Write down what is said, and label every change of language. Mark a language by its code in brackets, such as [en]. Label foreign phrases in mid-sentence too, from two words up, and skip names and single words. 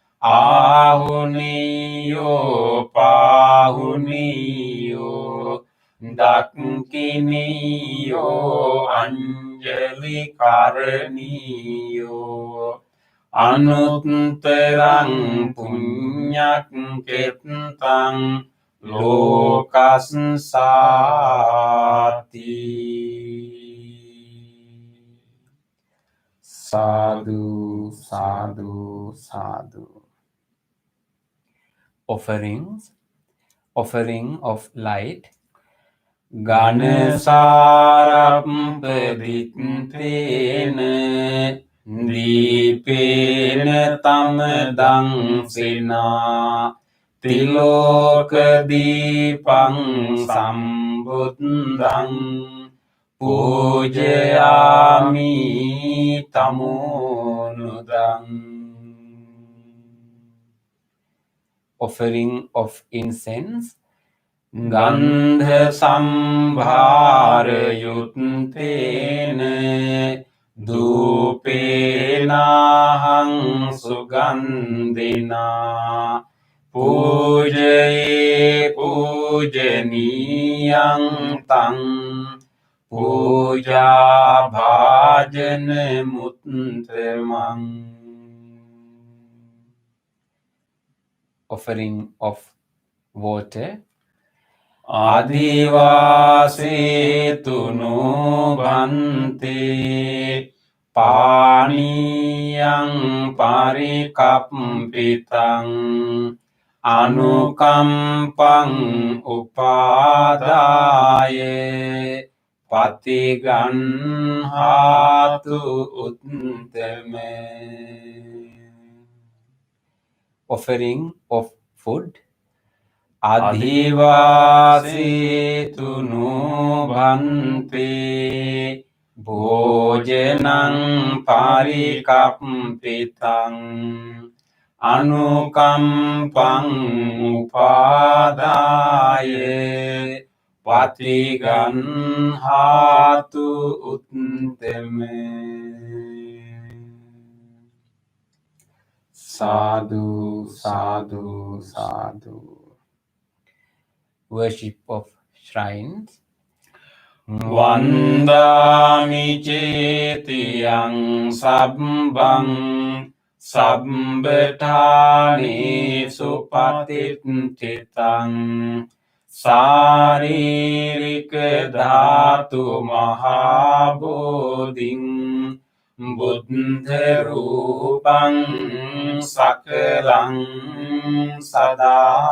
[pi] Ahuniyo pahuniyo dakkiniyo anjali karaniyo anuttarang punyak ketang lokassati. Sadhu, sadhu, sadhu. [en] Offering of light. [pi] Ganesarampadittena dīpena tamadang sena tiloka dīpang sambuddhang pujayami tamonudang. [en] Offering of incense. [pi] Gandha sambhara yuttena dupenahang sugandhina pujaye pujaniyang tang puja bhajana muttamang. [en] Offering of water. [pi] Adivase no bhante paniyang parikampitang anukampang upadaye patiganhatu uttame. [en] Offering of food. [pi] Adhivase no bhante Bhojanang parikampitang anukampang upadaye patigan hatu utteme. Sadhu, sadhu, sadhu. [en] Worship of shrines. [pi] Vandami cetiyang sabbang sabbetani supatititang saririka dhatu mahabodhing buddha rupang sakalang sada.